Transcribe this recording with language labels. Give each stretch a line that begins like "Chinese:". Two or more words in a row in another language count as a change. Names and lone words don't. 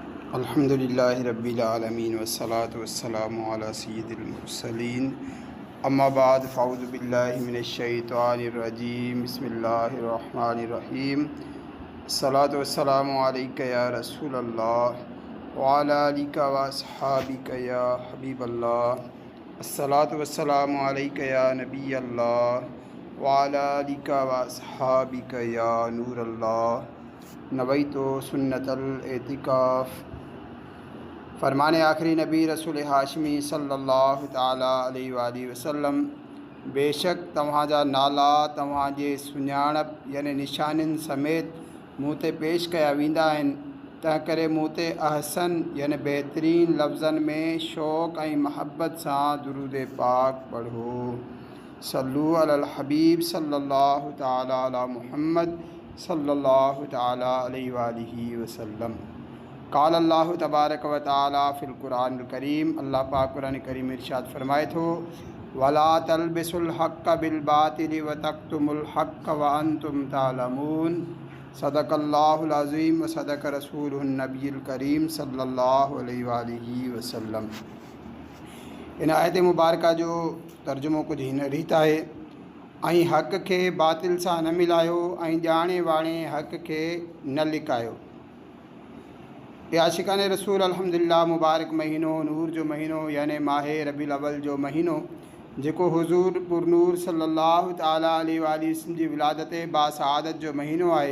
Arabic: الحمد لله رب العالمين والصلاة والسلام على سيد المرسلين أما بعد فأعوذ بالله من الشيطان الرجيم بسم الله الرحمن الرحيم الصلاة والسلام عليك يا رسول الله وعلى آلك وأصحابك يا حبيب الله الصلاة والسلام عليك يا نبي الله وعلى آلك وأصحابك يا نور الله نويت سنة الاعتكاف.
Sindhi: फरमान आखिरी नबी रसूल हाशमी
Arabic: صلى الله تعالى عليه وسلم,
Sindhi: बेशक तव्हांजा नाला तव्हांजे सुञाणप यानी निशानिन समेत मूं ते पेश कया वेंदा आहिनि। तंहिं करे मूं ते अहसन यानी बहितरीन लफ़्ज़नि में शौक़ ऐं महबत सां दुरूद पाक पढ़ो।
Arabic: صلوا على الحبيب صلى الله تعالى على محمد صلى الله تعالى عليه وسلم. قال الله تبارك وتعالى في القرآن الكريم,
Sindhi: अल्लाह पाक कुरान करीम इरशाद फरमाए थो,
Arabic: ولا تلبسوا الحق بالباطل وتكتموا الحق وأنتم تعلمون. صدق الله العظيم وصدق رسوله النبي الكريم صلى الله عليه وسلم.
Sindhi: इन आयत मुबारका जो तर्जुमो कुछ हिन रीत आहे, ऐं हक़ खे बातिल सां न मिलायो ऐं ॼाणे वाणे हक़ खे न लिकायो। आशिकान रसूल अल्हम्दुलिल्लाह मुबारक महीनो, नूर जो महीनो यानी माहे रबीउल अव्वल जो महीनो, जेको हुज़ूर पुरनूर
Arabic: صلى الله تعالى عليه وسلم
Sindhi: जी विलादत बासआदत जो महीनो आहे।